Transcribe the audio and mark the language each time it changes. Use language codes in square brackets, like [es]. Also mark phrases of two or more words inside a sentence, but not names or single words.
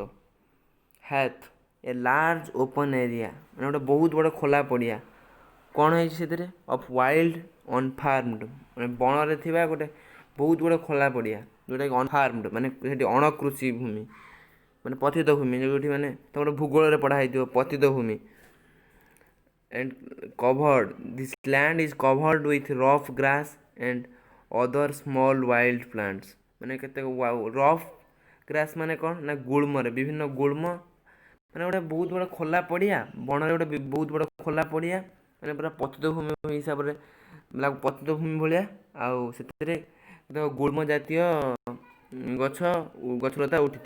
[en] heath, a large open area, [or] ମାନେ ଗୋଟେ ବହୁତ ବଡ଼ ଖୋଲା ପଡ଼ିଆ। କ'ଣ ହେଇଛି ସେଥିରେ? [en] of wild unfarmed, [or] ମାନେ ବଣରେ ଥିବା ଗୋଟେ ବହୁତ ବଡ଼ ଖୋଲା ପଡ଼ିଆ, ଯେଉଁଟାକି ଅନଫାର୍ମଡ୍, ମାନେ ସେଠି ଅଣକୃଷି ଭୂମି, ମାନେ ପତିତ ଭୂମି, ଯେଉଁଠି ମାନେ ତମର ଭୂଗୋଳରେ ପଢ଼ା ହେଇଥିବ ପତିତ ଭୂମି। [en] and covered, this land is covered with rough grass and other small wild plants, [or] ମାନେ କେତେ [en] rough grass [or] ମାନେ କ'ଣ ନା ଗୁଳ୍ମରେ ବିଭିନ୍ନ ଗୁଳ୍ମ, ମାନେ ଗୋଟେ ବହୁତ ବଡ଼ ଖୋଲା ପଡ଼ିଆ, ବଣରେ ଗୋଟେ ବହୁତ ବଡ଼ ଖୋଲା ପଡ଼ିଆ, ମାନେ ପୁରା ପତିତ ଭୂମି ହିସାବରେ ପତିତ ଭୂମି ଭଳିଆ, ଆଉ ସେଥିରେ ଗୁଳ୍ମ ଜାତୀୟ ଗଛଲତା ଉଠିଥିବ।